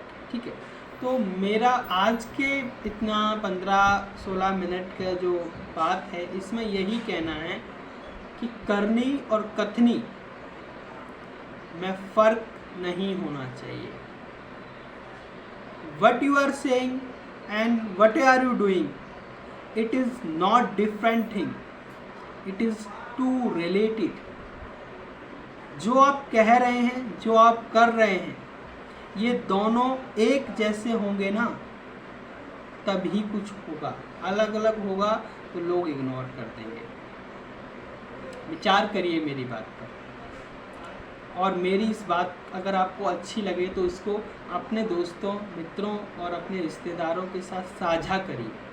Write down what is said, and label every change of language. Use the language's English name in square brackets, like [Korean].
[Hindi] ठीक है, तो मेरा आज के इतना 15-16 मिनट का जो बात है, इसमें यही कहना है कि करनी और कथनी में फ़र्क नहीं होना चाहिए। [English] What you are saying and what are you doing, it is not different thing, it is too related। [Hindi] जो आप कह रहे हैं, जो आप कर रहे हैं, ये दोनों एक जैसे होंगे ना तभी कुछ होगा। अलग अलग होगा तो लोग इग्नोर कर देंगे। विचार करिए मेरी बात पर, और मेरी इस बात अगर आपको अच्छी लगे तो इसको अपने दोस्तों, मित्रों और अपने रिश्तेदारों के साथ साझा करिए।